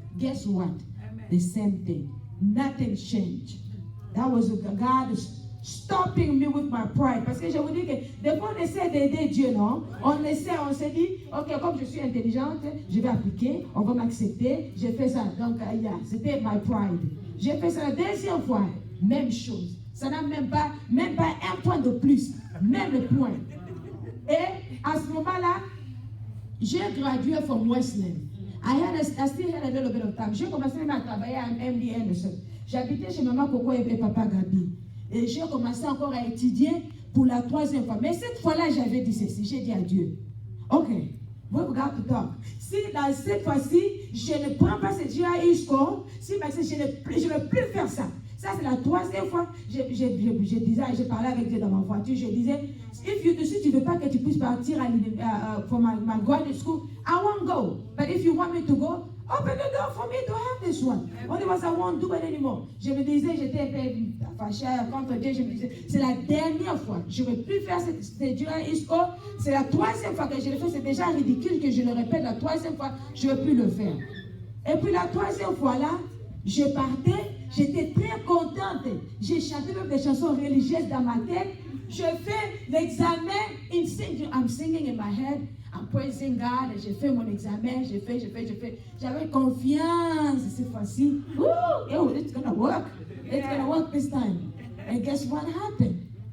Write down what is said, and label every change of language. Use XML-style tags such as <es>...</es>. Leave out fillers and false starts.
<en>Guess what? Amen. The same thing. Nothing changed. That was God stopping me with my pride.</en> <fr>Parce que je vous dis que des fois on essaie d'aider Dieu, non? On se dit, ok, comme je suis intelligente, je vais appliquer, on va m'accepter, j'ai fait ça. Donc, c'était</fr> <en>my pride.</en> <fr>J'ai fait ça la deuxième fois, même chose. Ça n'a même pas un point de plus, même le point. Et à ce moment-là, j'ai gradué</fr> <en>from Westland. I still had a little bit of time.</en> <fr>J'ai commencé même à travailler à MD Anderson. J'habitais chez maman Coco et papa Gabi. Et j'ai commencé encore à étudier pour la troisième fois. Mais cette fois-là, j'avais dit ceci. J'ai dit à Dieu, ok,</fr> <en>we got to talk.</en> <fr>Si dans cette fois-ci, je ne prends pas ce GRE score, si je ne veux plus faire ça. Ça, c'est la troisième fois. Je disais, j'ai parlé avec Dieu dans ma voiture. Je disais, si tu ne veux pas que tu puisses partir pour ma graduate school,</fr> <en>I won't go. But if you want me to go, open the door for me to have this one. Otherwise, I won't do it anymore.</en> <fr>Je me disais, j'étais un peu fâchée contre Dieu. Je me disais, c'est la dernière fois. Je ne veux plus faire cette GRE score. C'est la troisième fois que je le fais. C'est déjà ridicule que je le répète. La troisième fois, je ne veux plus le faire. Et puis la troisième fois là, je partais. J'étais très contente. J'ai chanté même des chansons religieuses dans ma tête. Je fais l'examen.</fr> <en>I'm singing in my head. I'm praising God.</en> <fr>Et j'ai fait mon examen. J'ai fait. J'avais confiance cette fois-ci.</fr> <en>Oh, it's gonna work. It's gonna work this time. And guess what happened?</en>